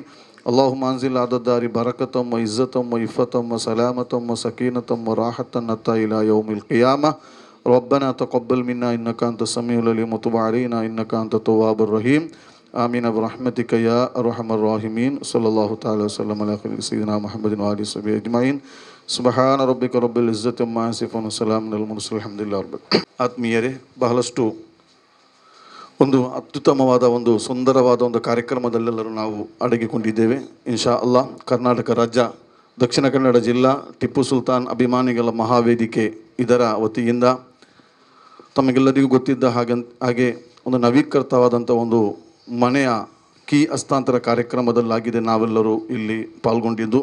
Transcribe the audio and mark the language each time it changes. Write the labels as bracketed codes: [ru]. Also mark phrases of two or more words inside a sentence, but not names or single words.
[ar] اللهم أنزل على الدار بركة وعزة وعفة وسلامة وسكينة وراحة حتى إلى يوم القيامة. ربنا تقبل منا إنك أنت السميع العليم وتب علينا إنك أنت التواب الرحيم. آمين برحمتك يا أرحم الراحمين. صلى الله تعالى وسلم على سيدنا محمد وآله وصحبه أجمعين. سبحان ربك رب العزة عما يصفون سلام على المرسلين الحمد لله رب. [kn] ಆತ್ಮೀಯರೇ, ಬಹಳಷ್ಟು ಒಂದು ಅತ್ಯುತ್ತಮವಾದ ಒಂದು ಸುಂದರವಾದ ಒಂದು ಕಾರ್ಯಕ್ರಮದಲ್ಲೆಲ್ಲರೂ ನಾವು ಅಡಗಿಕೊಂಡಿದ್ದೇವೆ. [ar] إن شاء الله [kn] ಕರ್ನಾಟಕ ರಾಜ್ಯ ದಕ್ಷಿಣ ಕನ್ನಡ ಜಿಲ್ಲಾ ಟಿಪ್ಪು ಸುಲ್ತಾನ್ ಅಭಿಮಾನಿಗಳ ಮಹಾವೇದಿಕೆ ಇದರ ವತಿಯಿಂದ ತಮಗೆಲ್ಲರಿಗೂ ಗೊತ್ತಿದ್ದ ಹಾಗೆ ಒಂದು ನವೀಕೃತವಾದಂಥ ಒಂದು ಮನೆಯ ಕೀ ಹಸ್ತಾಂತರ ಕಾರ್ಯಕ್ರಮದಲ್ಲಾಗಿದೆ ನಾವೆಲ್ಲರೂ ಇಲ್ಲಿ ಪಾಲ್ಗೊಂಡಿದ್ದು.